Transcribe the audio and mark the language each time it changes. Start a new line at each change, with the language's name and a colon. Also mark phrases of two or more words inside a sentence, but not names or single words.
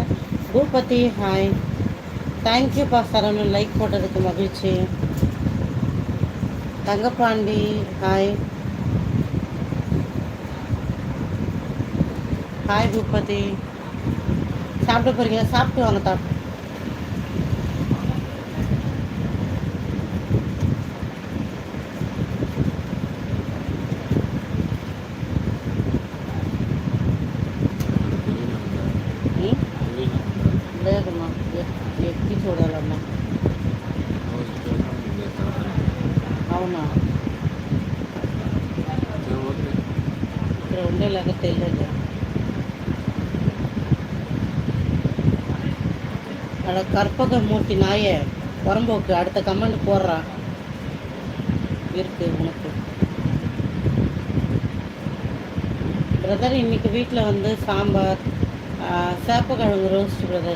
Tamil: பூபதி ஹாய். தேங்க்யூப்பா சரவணன், லைக் போட்டதுக்கு மகிழ்ச்சி. தங்கப்பாண்டி ஹாய். ஹாய் பூபதி. சாப்பிட போகிறீங்க? சாப்பிட்டு வாங்க.
Telugu: లేదమ్మా, ఎక్కి చూడాలమ్మా. అవునా? ఇక్కడ ఉండేలాగా తెలియదు.
Tamil: அட கற்பகமூர்த்தி நாயே, புறம்போக்கு, அடுத்த கமெண்ட் போடுறான் இருக்கு உனக்கு. பிரதர், இன்னைக்கு வீட்டில் வந்து சாம்பார், சேப்பக்கிழங்கு ரோஸ்ட் பிரதர்.